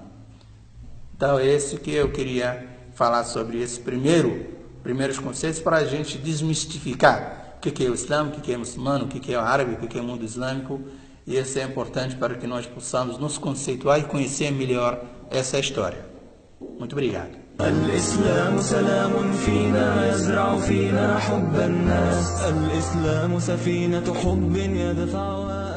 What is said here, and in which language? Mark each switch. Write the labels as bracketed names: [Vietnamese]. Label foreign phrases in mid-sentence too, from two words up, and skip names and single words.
[Portuguese] Então é esse que eu queria falar sobre esses primeiros conceitos, para a gente desmistificar o que é o Islã, o que é muçulmano, o que é o árabe, o que é o mundo islâmico. E isso é importante para que nós possamos nos conceituar e conhecer melhor essa história. Muito obrigado. [Arabic] الإسلام سلام فينا يزرع فينا حب الناس. الإسلام سفينة حب يدفع